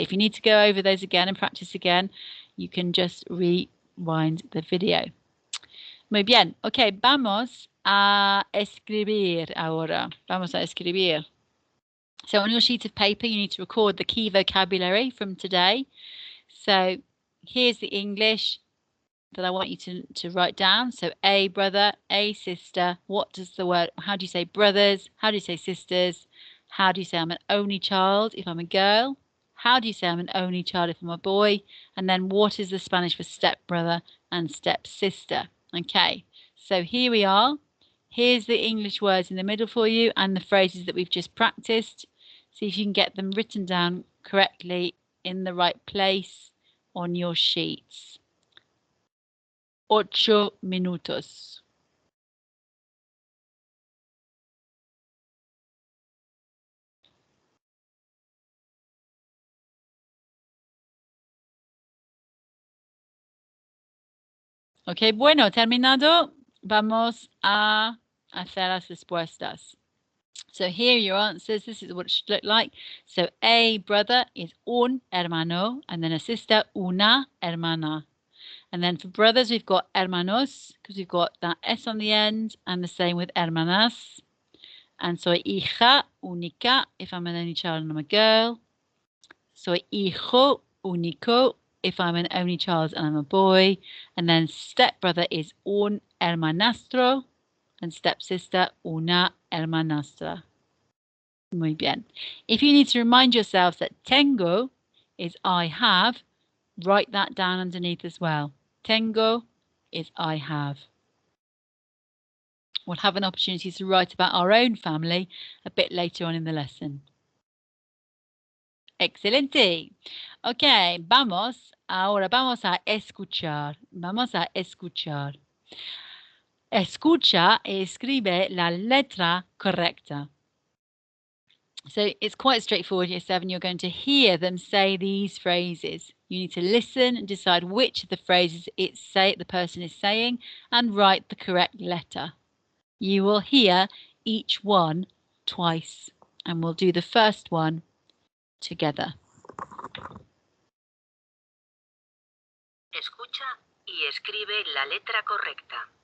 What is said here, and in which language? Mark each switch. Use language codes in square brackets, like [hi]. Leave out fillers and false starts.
[en] If you need to go over those again and practice again, you can just rewind the video. [es] Muy bien. Ok, vamos a escribir ahora. Vamos a escribir. [en] So on your sheet of paper, you need to record the key vocabulary from today. So here's the English that I want you to write down. So a brother, a sister. What does the word, how do you say brothers? How do you say sisters? How do you say I'm an only child if I'm a girl? How do you say I'm an only child if I'm a boy? And then what is the Spanish for stepbrother and stepsister? Okay, so here we are. Here's the English words in the middle for you and the phrases that we've just practiced. See if you can get them written down correctly in the right place on your sheets. [es] 8 minutos. Ok, bueno, terminado. Vamos a hacer las respuestas. [en] So here are your answers. This is what it should look like. So a brother is un hermano, and then a sister, una hermana. And then for brothers, we've got hermanos, because we've got that S on the end, and the same with hermanas. And [es] soy hija única, [en] if I'm an only child and I'm a girl. [es] Soy hijo único, [en] if I'm an only child and I'm a boy. And then stepbrother is un hermanastro, and stepsister, una hermanastra. [es] Muy bien. [en] If you need to remind yourself that tengo is I have, write that down underneath as well. Tengo is I have. We'll have an opportunity to write about our own family a bit later on in the lesson. [es] Excelente. Ok, ahora vamos a escuchar. Vamos a escuchar. Escucha y escribe la letra correcta. [en] So it's quite straightforward, year 7. You're going to hear them say these phrases. You need to listen and decide which of the phrases the person is saying and write the correct letter. You will hear each one twice, and we'll do the first one together. [es] Escucha y escribe la letra correcta.